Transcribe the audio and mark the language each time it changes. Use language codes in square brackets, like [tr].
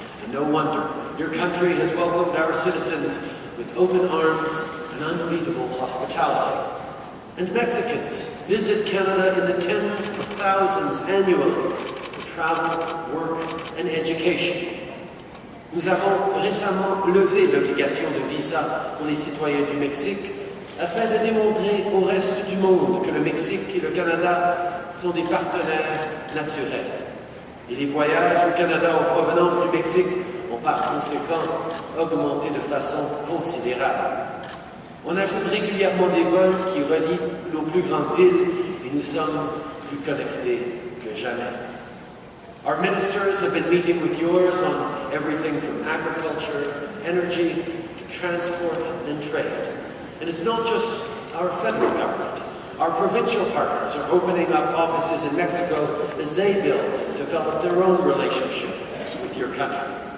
[en] And no wonder your country has welcomed our citizens with open arms and unbeatable hospitality. And Mexicans visit Canada in the tens of thousands annually for travel, work, and education. [fr] Nous avons récemment levé l'obligation de visa pour les citoyens du Mexique afin de démontrer au reste du monde que le Mexique et le Canada sont des partenaires naturels. Et les voyages au Canada en provenance du Mexique ont par conséquent augmenté de façon considérable. On ajoute régulièrement des vols qui relient nos plus grandes villes et nous sommes plus connectés que jamais. [en] Our ministers have been meeting with yours on everything from agriculture, energy, to transport and trade. And it's not just our federal government. Our provincial partners are opening up offices in Mexico as they build and develop their own relationship with your country.